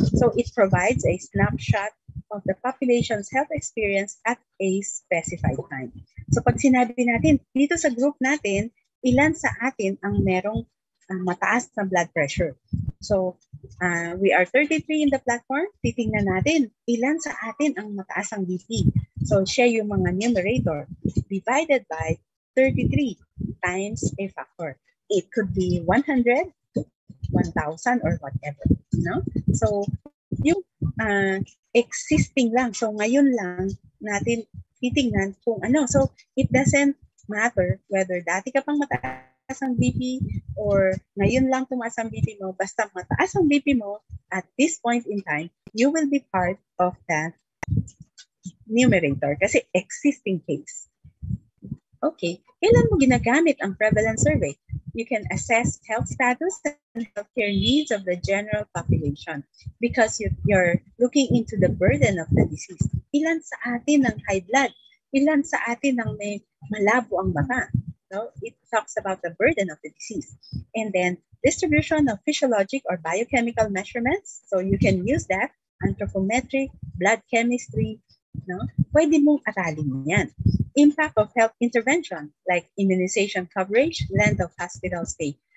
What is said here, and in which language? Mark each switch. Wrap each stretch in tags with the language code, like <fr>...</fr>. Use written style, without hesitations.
<en>So it provides a snapshot of the population's health experience at a specified time.</en> <tl>So pag sinabi natin, dito sa group natin, ilan sa atin ang merong mataas na blood pressure.</tl> <en>So we are 33 in the platform.</en> <tl>Titingnan natin, ilan sa atin ang mataas ang BP.</tl> <en>So siya yung mga numerator divided by 33 times a factor. It could be 100, 1,000, or whatever. No?</en> <tl>So yung existing lang. So ngayon lang natin titingnan kung ano.</tl> <en>So it doesn't matter whether</en> <tl>dati ka pang mataas ang BP or ngayon lang tumaas ang BP mo. Basta mataas ang BP mo</tl> <en>at this point in time, you will be part of the numerator kasi existing case. Okay,</en> <tl>kailan mo ginagamit ang</tl> <en>prevalence survey? You can assess health status healthcare needs of the general population because you're looking into the burden of the disease.</en> <tl>Ilan sa atin ang high blood? Ilan sa atin ang may malabo ang mata? No?</tl> <en>It talks about the burden of the disease. And then distribution of physiologic or biochemical measurements. So you can use that, anthropometric, blood chemistry. No?</en> <tl>Pwede mong aralin yan.</tl> <en>Impact of health intervention like immunization coverage, length of hospital stay.</en>